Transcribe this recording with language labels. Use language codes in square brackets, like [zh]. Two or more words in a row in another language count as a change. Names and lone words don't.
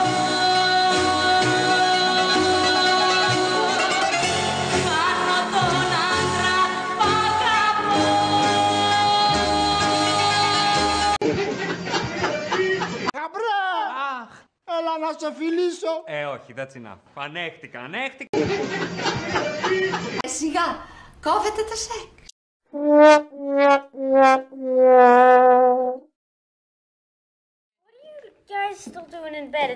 [el] Κάνω τον άντρα που αγαπώ. Γαμπρέ! Έλα να σε φιλήσω. Όχι, [en] that's enough. [el] Ανέχτηκα. Σιγά, κόβετε το σεξ. [en] What are you guys still doing in bed?